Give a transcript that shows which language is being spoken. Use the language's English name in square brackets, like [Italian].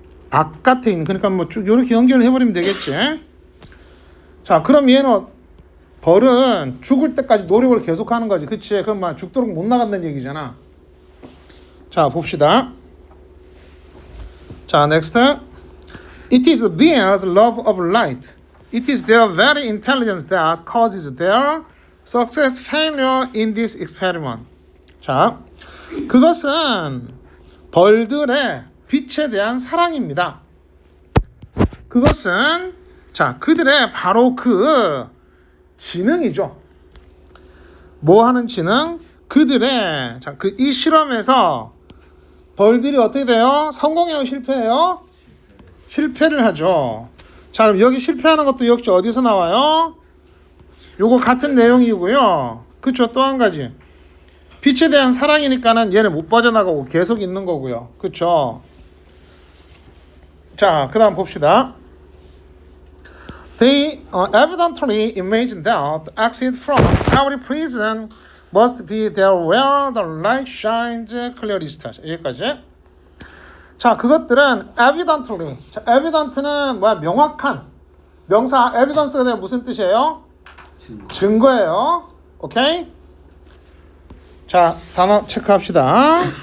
[Korean] 바깥에 있는, 그러니까 뭐 쭉 이렇게 연결을 해버리면 되겠지. 자, 그럼 얘는 벌은 죽을 때까지 노력을 계속하는 거지. 그치? 그럼 막 죽도록 못 나간다는 얘기잖아. 자, 봅시다. 자, next. [English] It is the being's love of light. It is their very intelligence that causes their success failure in this experiment. [Korean] 자, 그것은 벌들의 빛에 대한 사랑입니다. 그것은 자, 그들의 바로 그 지능이죠. 뭐 하는 지능? 그들의 자, 그 이 실험에서 벌들이 어떻게 돼요? 성공해요, 실패해요? 실패를 하죠. 자, 그럼 여기 실패하는 것도 역시 어디서 나와요? 요거 같은 내용이고요. 그쵸? 또 한 가지. 빛에 대한 사랑이니까는 얘는 못 빠져나가고 계속 있는 거고요. 그쵸? 자, 그 다음 봅시다. [English] They evidently imagined that the exit from every prison must be there where the light shines clearest. [Korean] 여기까지. 자, 그것들은 evidently. 자, evident는 뭐야? 명확한. 명사 evidence가 되면 무슨 뜻이에요? 증거예요. 오케이? 자, 단어 체크합시다.